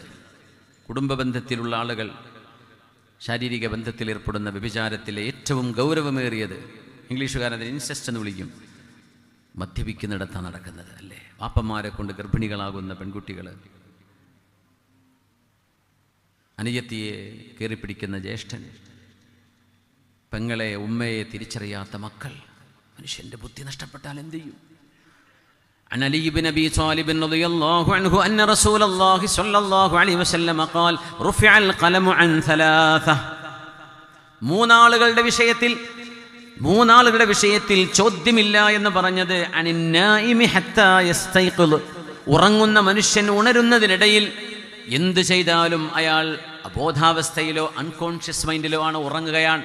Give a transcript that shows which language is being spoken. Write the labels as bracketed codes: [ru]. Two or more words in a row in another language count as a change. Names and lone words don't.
[ml] കുടുംബ ബന്ധത്തിലുള്ള ആളുകൾ ശാരീരിക ബന്ധത്തിൽ ഏർപ്പെടുന്ന വ്യഭിചാരത്തിലെ ഏറ്റവും ഗൗരവമേറിയത്, ഇംഗ്ലീഷുകാരതിന് ഇൻസെസ്റ്റ് എന്ന് വിളിക്കും, മദ്യപിക്കുന്നിടത്താണ് നടക്കുന്നത്. അല്ലേ? വാപ്പന്മാരെ കൊണ്ട് ഗർഭിണികളാകുന്ന പെൺകുട്ടികൾ, അനുജത്തിയെ കയറിപ്പിടിക്കുന്ന ജ്യേഷ്ഠൻ, പെങ്ങളെ ഉമ്മയെ തിരിച്ചറിയാത്ത മക്കൾ. മനുഷ്യന്റെ ബുദ്ധി നഷ്ടപ്പെട്ടാൽ എന്ത് ചെയ്യും? [ar] عن علي بن أبي طالب رضي الله عنه أن رسول الله صلى الله عليه وسلم قال رفع القلم عن 3. [ml] മൂന്നാളുകളുടെ വിഷയത്തിൽ ചോദ്യമില്ല എന്ന് പറഞ്ഞത് [ar] عن النائم حتى يستيقظ. [ml] ഉറങ്ങുന്ന മനുഷ്യൻ ഉണരുന്നതിനിടയിൽ എന്ത് ചെയ്താലും അയാൾ അബോധാവസ്ഥയിലോ [en] unconscious mind [ml] ആണ്, ഉറങ്ങുകയാണ്.